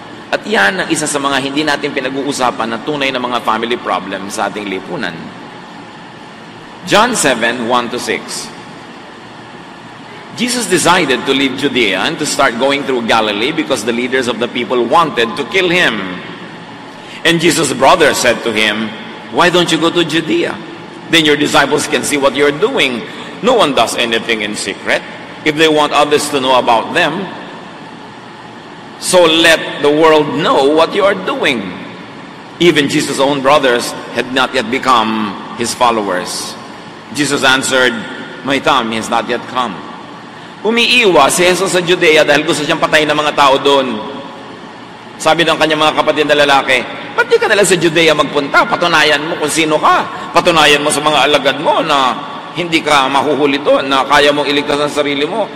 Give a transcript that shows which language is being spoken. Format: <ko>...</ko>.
<tl>At yan ang isa sa mga hindi natin pinag-uusapan na tunay na mga family problem sa ating lipunan.</tl> <en>John 7, 1-6. Jesus decided to leave Judea and to start going through Galilee because the leaders of the people wanted to kill him. And Jesus' brother said to him, "Why don't you go to Judea? Then your disciples can see what you're doing. No one does anything in secret if they want others to know about them. So let the world know what you are doing." Even Jesus' own brothers had not yet become his followers. Jesus answered, "My time has not yet come."</en> <tl>Umiiwas si Jesus sa Judea dahil gusto siyang patayin ng mga tao doon. Sabi ng kanyang mga kapatid na lalaki, "Ba't di ka nalang sa Judea magpunta? Patunayan mo kung sino ka. Patunayan mo sa mga alagad mo na hindi ka mahuhuli doon, na kaya mong iligtas ang sarili mo.</tl>